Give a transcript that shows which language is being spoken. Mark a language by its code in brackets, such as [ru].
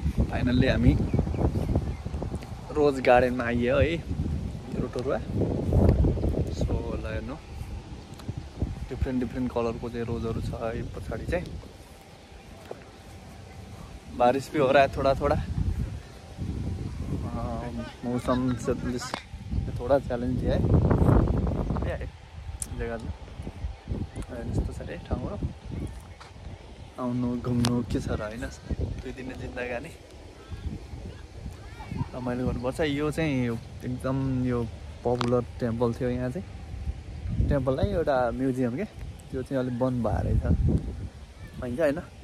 [ne] Finally हामी रोज गार्डनमा आइयो है रोटोरुवा। सो ल हेर्नु डिफ्रेन्ट कलरको चाहिँ रोजहरू छ है पछाडि चाहिँ। [hi] बारिश भी हो रहा है थोड़ा। मौसम से थोड़ा चैलेंज है [ne] जग्गा यस्तो छ है ठाउँहरू। आउनु घुम्नु के छ र होइन, 2 दिने जिन्दगानी रमाइलो गर्नुपर्छ। यो चाहिँ एकदम यो पपुलर टेम्पल थियो यहाँ चाहिँ। टेम्पल नै एउटा म्युजियम के, त्यो चाहिँ अलिक बन्द भएर रहेछ भन्छ होइन।